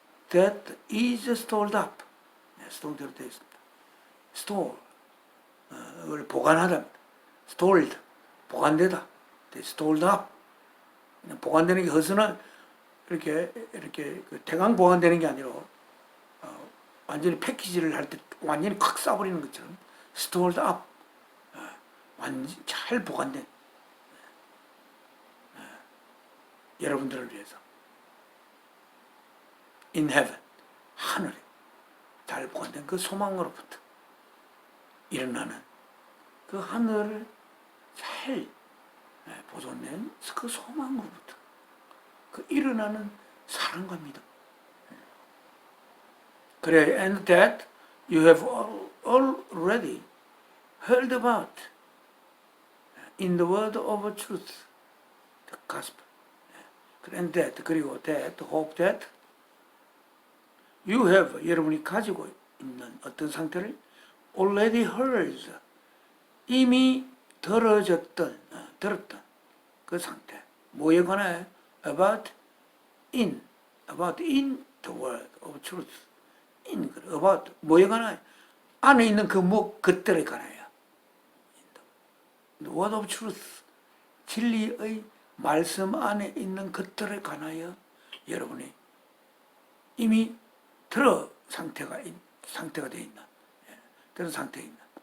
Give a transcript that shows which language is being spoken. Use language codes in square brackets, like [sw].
[en] that is stored up store [ko] 대로 되어 있습니다. store 을 보관하다 stored 보관되다 [en] stored up [ko] 보관되는 게 허스나 이렇게 그 대강 보관되는 게 아니라 완전히 패키지를 할 때 완전히 콱 쏴버리는 것처럼 stored up 완전히 잘 보관된 여러분들을 위해서 [en] in heaven [ko] 하늘에 잘 보관된 그 소망으로부터 일어나는 그 하늘을 잘 보존된 그 소망으로부터 그 일어나는 사랑과 믿음. [en] 그래, and that you have already heard about in the word of truth, the gospel. And that, [ko] 그리고 [en] that, hope that you have, [ko] 여러분이 가지고 있는 어떤 상태를 [en] already heard, [ko] 이미 들었던 그 상태. 뭐에 관하여? [en] about in the word of truth. [ko] about 뭐에 관하여? 안에 있는 그것들에 관하여. [en] The word of truth. [ko] 진리의 말씀 안에 있는 것들에 관하여 여러분이 이미 들어 상태가 되어 있나? 그런 상태에 있나?